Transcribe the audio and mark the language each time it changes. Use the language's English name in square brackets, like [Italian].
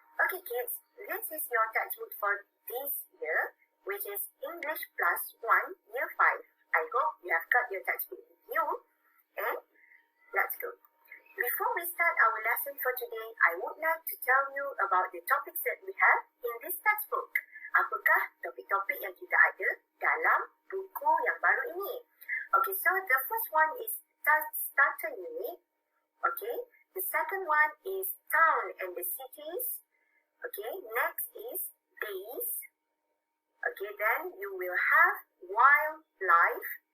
[English] Okay kids, this is your textbook for this year, which is English plus 1 year 5. I hope you have got your textbook with you, and let's go. Before we start our lesson for today, I would like to tell you about the topics that we have in this textbook. [Indonesian] Apakah topik-topik yang kita ada dalam buku yang baru ini? [English] Okay, so the first one is starter unit. Okay, the second one is town and the cities. Okay, next is days. Okay, then you will have wildlife.